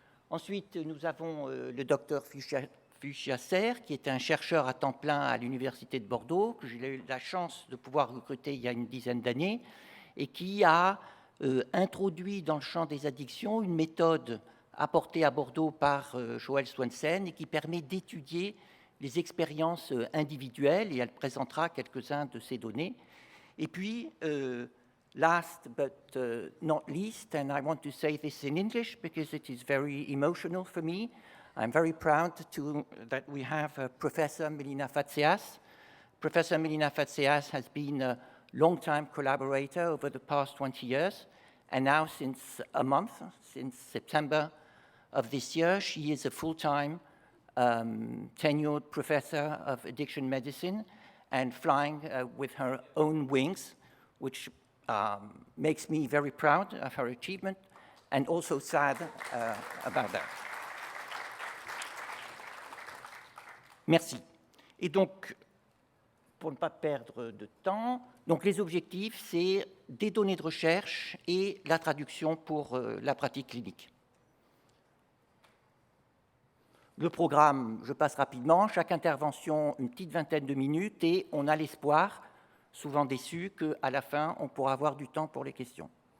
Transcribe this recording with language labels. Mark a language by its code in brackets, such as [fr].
[fr] Ensuite, nous avons le docteur Fuchs-Jasser, qui est un chercheur à temps plein à l'Université de Bordeaux, que j'ai eu la chance de pouvoir recruter il y a une dizaine d'années, et qui a introduit dans le champ des addictions une méthode apportée à Bordeaux par Joël Swensen et qui permet d'étudier les expériences individuelles, et elle présentera quelques-uns de ces données. Et puis, [en] last but not least, and I want to say this in English because it is very emotional for me, I'm very proud that we have Professor Melina Fatseas. Professor Melina Fatseas has been a long-time collaborator over the past 20 years, and now since a month, since September of this year, she is a full-time tenured professor of addiction medicine and flying with her own wings, which makes me very proud of her achievement and also sad about that. [fr] Merci. Et donc, pour ne pas perdre de temps, donc les objectifs, c'est des données de recherche et la traduction pour la pratique clinique. Le programme, je passe rapidement, chaque intervention une petite vingtaine de minutes et on a l'espoir, souvent déçu, qu'à la fin, on pourra avoir du temps pour les questions.